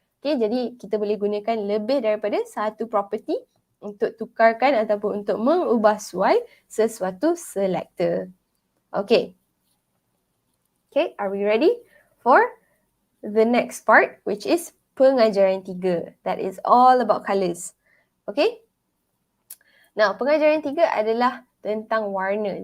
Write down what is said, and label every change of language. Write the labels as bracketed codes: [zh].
[ms] Okay, jadi kita boleh gunakan lebih daripada satu property untuk tukarkan ataupun untuk mengubah suai sesuatu selector. [en] Okay. Okay, are we ready for the next part, which is pengajaran 3. That is all about colours. Okay. [ms] Now, pengajaran 3 adalah tentang warna.